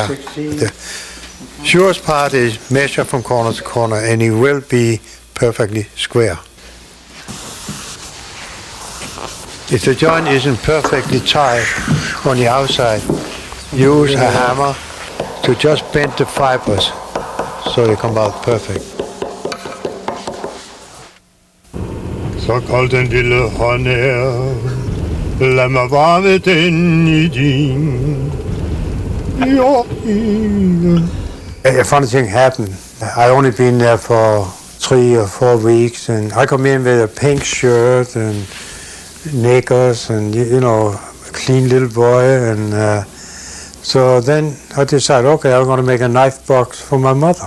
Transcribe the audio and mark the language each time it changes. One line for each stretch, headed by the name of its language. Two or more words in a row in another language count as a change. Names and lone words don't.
English: The surest part is measure from corner to corner and it will be perfectly square. If the joint isn't perfectly tight on the outside, use a hammer to just bend the fibers so they come out perfect.
Danish: Så kold den lille hånd er, lad mig varme den i din.
English: A funny thing happened. I only been there for 3 or 4 weeks, and I come in with a pink shirt and knickers and, you know, a clean little boy. And so then I decided, okay, I'm going to make a knife box for my mother.